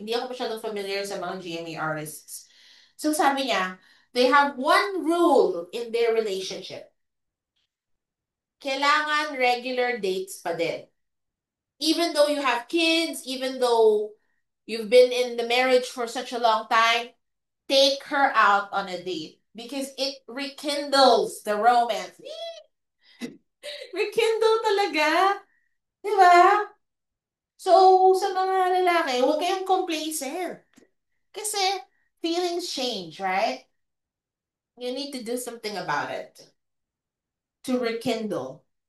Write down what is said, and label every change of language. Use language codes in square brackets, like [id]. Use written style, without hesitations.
[tl] Hindi ako masyadong familiar sa mga GMA artists. [en] So [tl] sabi niya, [en] they have one rule in their relationship. [tl] Kailangan [en] regular dates [tl] pa din. [en] Even though you have kids, even though you've been in the marriage for such a long time, take her out on a date because it rekindles the romance. [tl] Rekindle talaga. Di ba? So, sa mga lalaki, huwag kayong complacent. Kasi [en] feelings change, right? You need to do something about it to rekindle.